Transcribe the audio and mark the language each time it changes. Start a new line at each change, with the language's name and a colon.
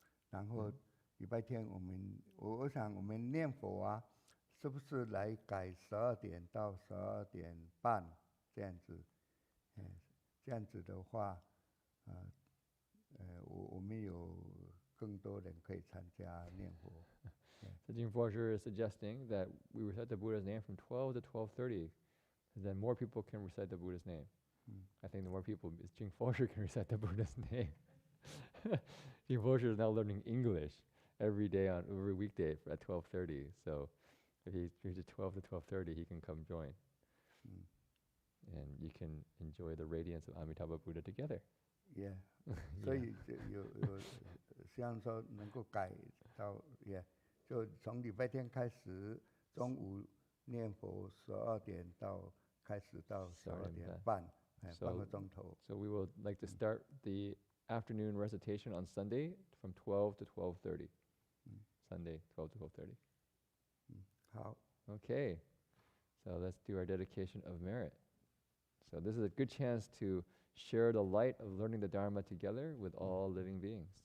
Chinese: 然后礼拜天我想我们念佛啊，是不是来改12点到12点半这样子？这样子的话，我们有更多人可以参加念佛。
English: So Jing Forsher is suggesting that we recite the Buddha's name from 12 to 12:30, and then more people can recite the Buddha's name. I think the more people, Jing Forsher can recite the Buddha's name. Jing Forsher is now learning English every weekday at 12:30. So if he's at 12 to 12:30, he can come join, and you can enjoy the radiance of Amitabha Buddha together.
Chinese: Yeah， 所以有希望说能够改到 Yeah， 就从礼拜天开始，中午念佛12点开始到12点半，半个钟头。
English: So we would like to start the afternoon recitation on Sunday from 12 to 12:30. Sunday, 12 to 12:30.
Chinese: 好。
English: Okay, so let's do our dedication of merit. So this is a good chance to share the light of learning the Dharma together with all living beings.